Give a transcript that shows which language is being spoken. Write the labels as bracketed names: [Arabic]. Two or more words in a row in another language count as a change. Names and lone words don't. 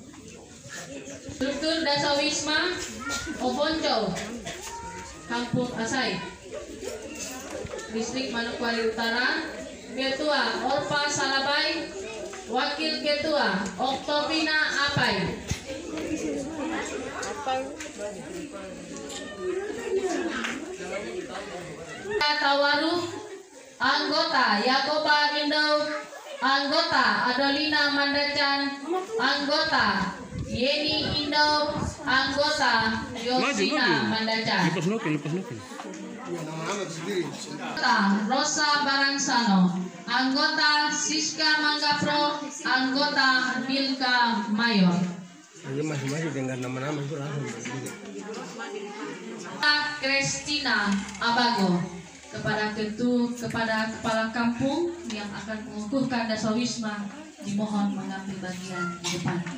[Indonesian] Struktur Dasawisma Obonco, Kampung Asai, Distrik Manokwari Utara. Ketua Orpa Salabai, Wakil Ketua Oktobina Apai. Tawaru, anggota Yakoba Indo, anggota Adolina Mandacan, anggota Yeni Indo, anggota Yosina Mandacan, anggota Rosa Barangsano, anggota Siska Manggapro, anggota Milka Mayor. Masih dengar nama-nama itu langsung. Kristina Abago, kepada kepala kampung yang akan mengukuhkan Dasawisma, dimohon mengambil bagian di depan.